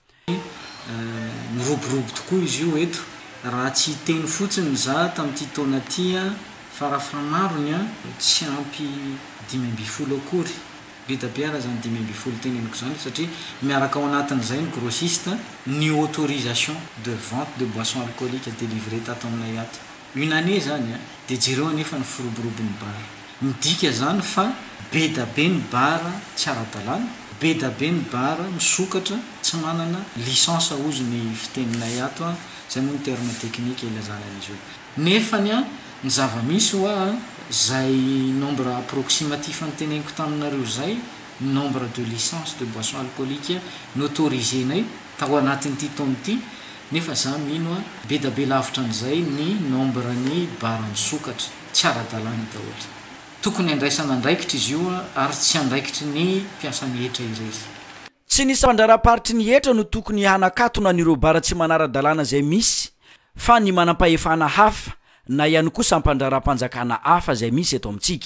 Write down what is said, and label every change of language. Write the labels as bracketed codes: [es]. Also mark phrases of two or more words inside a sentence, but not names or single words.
[mg] miroborobo tokoa izy io eto raha tsy teny fotsiny za tamin'ity taona tya farafamarony tsy ampy 5 akory betabe raha zany 5 teneniko zany satria miaraka ao anatin'izay ny grossiste ny autorisation [fr] de vente de boissons alcooliques délivré [mg] tato aminay ato [fr] une année [mg] zany de jereo anefa ny firoborobony bara midika zany fa be da be ny bara tsy ara-dalàna be da be ny bara misokatra tsy manana licence ozy ny fiteninay ato zay moa ny [fr] terme technique [mg] ilazana izy io nefany ny zava-misy hoa zay [fr] nombre approximatif [mg] ny teneniko taminareo zay [fr] nombre de licence de boisson alcoolique [mg] n'autorisenay tao anatin'ity taona ity nefa za mino be da be lavitra an'izay ny nombre ny bara misokatra tsy ara-dalàna daholo tokony andraisana andraikitra izy io ary tsy andraikitry ny mpiasany hetra irery tsy nisy fandraraparitry ny hetra no tokony hanakatona n'ireo bara tsy manara-dalàna zay misy fa ny manam-pahefana hafa na ihany koa sampandraram-panjakana hafa zay misy eto amintsika